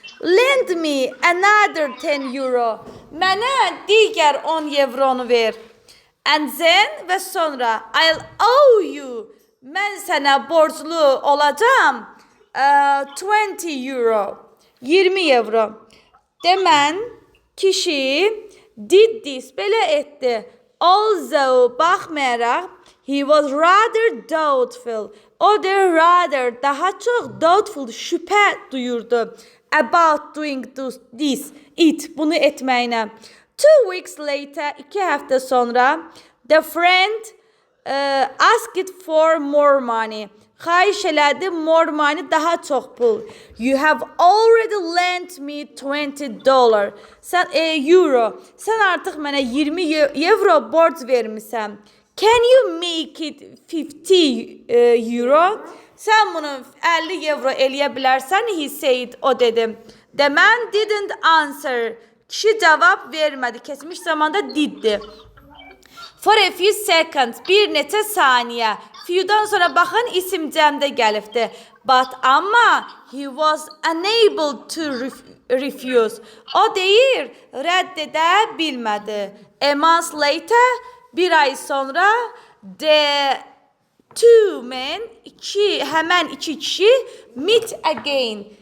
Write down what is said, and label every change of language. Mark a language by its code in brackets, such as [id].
[en] Lend me another 10 euro. [az] Mənə digər 10 euronu ver. [en] And then [az] və sonra [en] I'll owe you. [az] Mən sənə borclu olacağım 20 euro. 20 euro. Demən kişi [en] did this, [az] belə etdi. [en] Although, [az] baxmayaraq, [en] he was rather doubtful. [az] O da [en] rather, [az] daha çox [en] doubtful, [az] şübhə duyurdu. [en] About doing this, [az] bunu etməyinə. [en] 2 weeks later, [az] 2 həftə sonra, [en] the friend asked for more money. [az] Xahiş elədi, [en] more money, [az] daha çox pul. [en] You have already lent me 20 dollar. [az] Sən euro. Sən artıq mənə 20 euro borc vermisən. [en] Can you make it 50 euro? [az] Sən bunu 50 euro eləyə bilərsən, [en] he said, [az] o dedi. [en] The man didn't answer. [az] Kişi cavab vermədi. Keçmiş zamanda diddi. [en] For a few seconds, [az] bir neçə saniyə. Few'dan sonra baxın, isim cəmdə gəlibdi. [en] But [az] amma [en] he was unable to refuse. [az] O deyir, rədd edə bilmədi. [en] A month later, [az] bir ay sonra, [en] the two men, [az] həmən iki kişi [en] meet again.